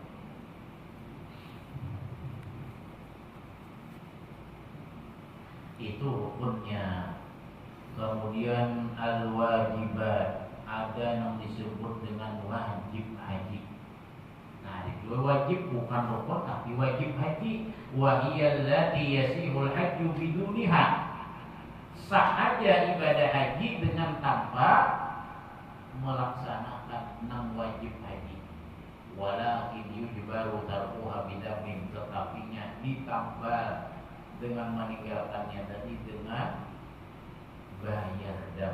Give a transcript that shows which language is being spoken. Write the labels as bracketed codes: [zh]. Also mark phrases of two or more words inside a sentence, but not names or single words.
[id] Itu rukunnya. Kemudian al-wajibat, ada yang disebut dengan wajib haji. Nah, itu wajib bukan rukun tapi wajib haji. [ar] وهي التي يصح الحج بدونها. [id] Sah aja ibadah haji dengan tanpa melaksanakan 6 wajib haji. [ar] ولكن يجبر تركها بدم, [id] tetapinya ditambah dengan meninggalkannya tadi dengan bayar dam.